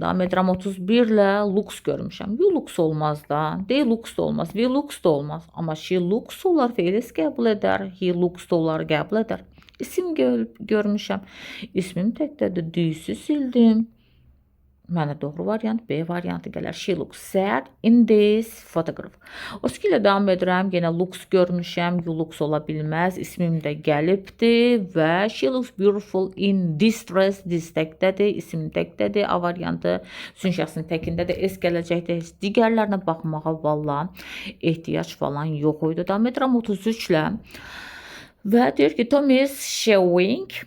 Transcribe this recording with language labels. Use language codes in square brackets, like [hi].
[az] Davam edirəm 31 ilə looks görmüşəm. [en] You looks [az] olmaz da. [en] They looks [az] da olmaz. [en] We looks [az] da olmaz. Amma [en] she looks [az] olar, feiliz qəbul edər. He looks da olar, qəbul edər. İsim görmüşəm. İsmim təkdədir. This'i sildim. Mənə doğru variant B variantı gələr. [en] She looks sad in this photograph. [az] O ilə davam edirəm. Yenə looks görmüşəm. [en] You looks [az] ola bilməz. İsmim də gəlibdir və [en] she looks beautiful in this dress. [az] This təkdədir. İsim təkdədir. A variantı üçün şəxsin təkindədir. S gələcəkdə heç digərlərinə baxmağa valla ehtiyac falan yox idi. Davam edirəm 33 ilə. Və deyir ki, [en] Tom is showing.